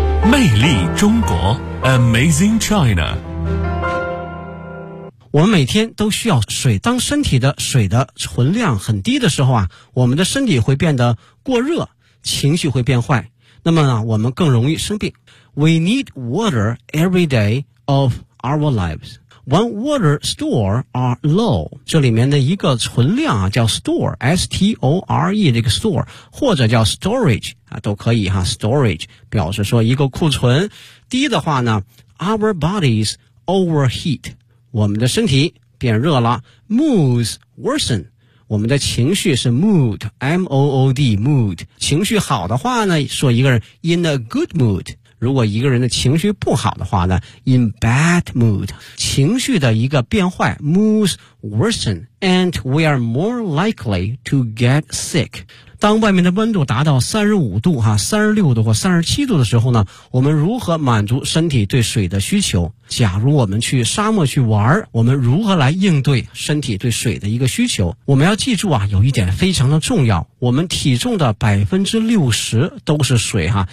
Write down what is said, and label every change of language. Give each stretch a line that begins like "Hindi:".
Chinese: 魅力中国
English: Amazing China。
Chinese: 我们每天都需要水，当身体的水的存量很低的时候啊，我们的身体会变得过热，情绪会变坏，那么啊，我们更容易生病。
English: We need water every day of our lives. When water stores are low,
Chinese: 这里面的一个存量啊，叫 store, S-T-O-R-E 这个 store, 或者叫 storage, 啊，都可以哈 ,storage, 表示说一个库存。低的话呢 ,
English: our bodies overheat,
Chinese: 我们的身体变热了 ,
English: moods worsen,
Chinese: 我们的情绪是 mood, M-O-O-D, mood. 情绪好的话呢，说一个人
English: in a good mood.
Chinese: 如果一个人的情绪不好的话呢，
English: in bad mood.
Chinese: 情绪的一个变坏，
English: moods worsen, and we are more likely to get sick.
Chinese: 当外面的温度达到35度、36度或37度的时候呢，我们如何满足身体对水的需求？假如我们去沙漠去玩，我们如何来应对身体对水的一个需求？我们要记住啊，有一点非常的重要，我们体重的 60% 都是水。